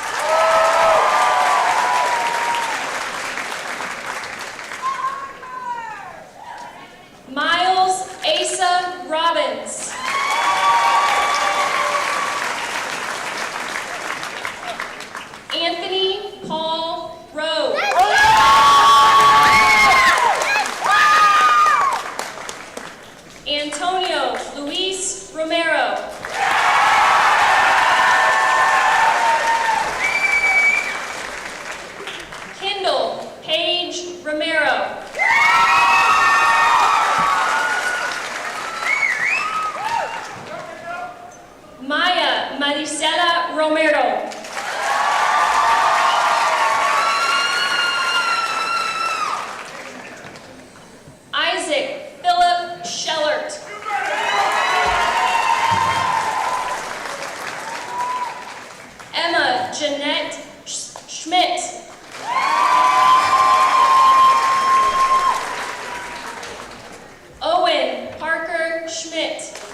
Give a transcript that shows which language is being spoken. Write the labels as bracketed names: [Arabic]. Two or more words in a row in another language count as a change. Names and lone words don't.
[English] Miles Asa Robbins. Anthony Paul Rowe. Antonio Luis Romero. Kendall Paige Romero. Maya Maricela Romero. Isaac Philip Schellert. Emma Jeanette Schmidt. Owen Parker Schmidt.